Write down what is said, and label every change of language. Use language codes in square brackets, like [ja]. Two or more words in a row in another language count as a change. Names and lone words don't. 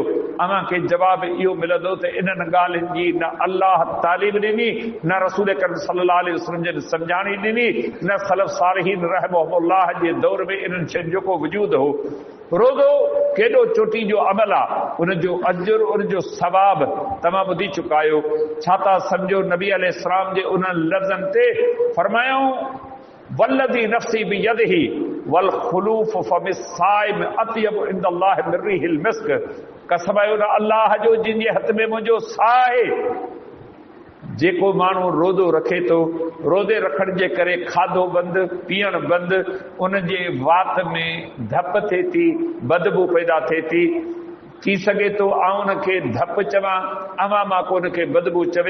[sd] अव्हांखे जवाब इहो मिलंदो त इन्हनि ॻाल्हियुनि जी न अल्लाह तालीम ॾिनी, न रसूल करीम [ar] صلى الله عليه وسلم [sd] जे सम्झाणी ॾिनी, न सलफ़ सालिहीन रहमहुल्लाह जे दौर में इन्हनि शयुनि जो को वजूद हो। रोज़ो केॾो चोटी जो अमल आहे, उनजो अजुर उनजो सवाब तव्हां ॿुधी चुका आहियो। छा था सम्झो नबी अलैहिस्सलाम जे उन्हनि लफ़्ज़नि ते फरमायूं [ar] والذي نفسي بيده ولخلوف فم الصائم أطيب عند الله من ريح المسك, [sd] कसम आहे उन अल्लाह जो जिन जे हथ में मुंहिंजो साह आहे। जेको माण्हू रोज़ो रखे थो, रोज़े रखण जे करे खाधो बंदि, पीअण बंदि, उन जे वात में धप थिए थी, बदबू पैदा थिए थी सघे थो आउं उनखे धप चवां, अवां मां को उनखे बदबू चवे।